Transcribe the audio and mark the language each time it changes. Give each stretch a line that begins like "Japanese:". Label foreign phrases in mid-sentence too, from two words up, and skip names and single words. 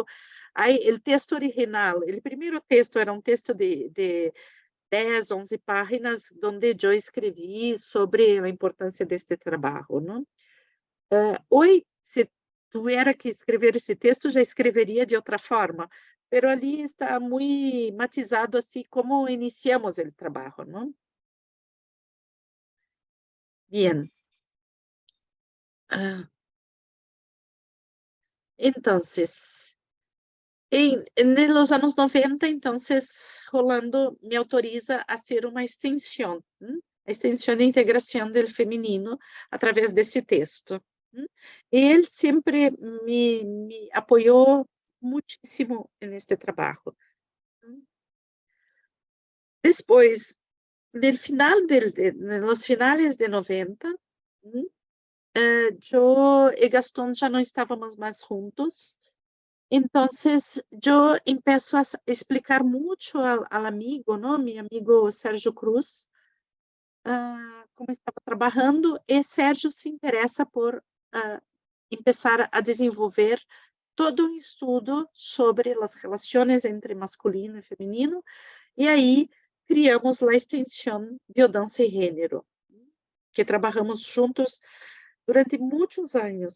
Portuguese: Aí, o texto original, o primeiro texto era um texto de 10, 11 páginas, onde eu escrevi sobre a importância deste trabalho, não? Hoje, se tivesse que escrever esse texto, já escreveria de outra forma, pero ali está muito matizado assim como iniciamos o trabalho, não?
Spanish: Bien. Entonces, en los anos 90, entonces, Rolando me autoriza a hacer
Portuguese: uma extensão, a extensão de integração do feminino através desse texto. Ele sempre me apoiou muitíssimo neste trabalho. Depois, nos finales de 90, eu e Gastón já não estávamos mais juntos.
Spanish: Entonces, yo empiezo a explicar mucho al amigo, ¿no? Mi amigo
Portuguese: Sérgio Cruz, como estava trabalhando, e Sérgio se interessa por empezar a desenvolver todo um estudo sobre as relações entre masculino e feminino, e aí criamos a extensão Biodança e Gênero, que trabalhamos juntos durante muitos anos.